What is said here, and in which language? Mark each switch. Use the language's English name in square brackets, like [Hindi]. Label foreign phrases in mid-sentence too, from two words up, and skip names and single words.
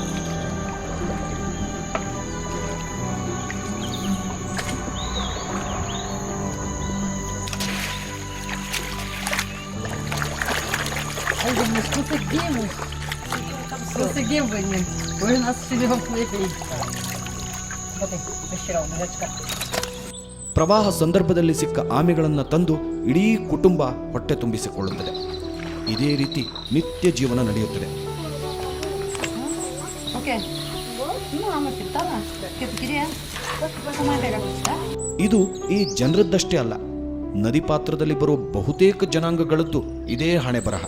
[Portuguese] Ai, nós conseguimos! Conseguimos, menino! Hoje nosso filho foi feito. Deixa eu tirar o [Kannada] ಪ್ರವಾಹ ಸಂದರ್ಭದಲ್ಲಿ ಸಿಕ್ಕ ಆಮೆಗಳನ್ನು ತಂದು ಇಡೀ ಕುಟುಂಬ ಹೊಟ್ಟೆ ತುಂಬಿಸಿಕೊಳ್ಳುತ್ತದೆ. ಇದೇ ರೀತಿ ನಿತ್ಯ ಜೀವನ ನಡೆಯುತ್ತದೆ. ಇದು ಈ ಜನರದ್ದಷ್ಟೇ ಅಲ್ಲ, ನದಿ ಪಾತ್ರದಲ್ಲಿ ಬರುವ ಬಹುತೇಕ ಜನಾಂಗಗಳದ್ದು ಇದೇ ಹಣೆ ಬರಹ.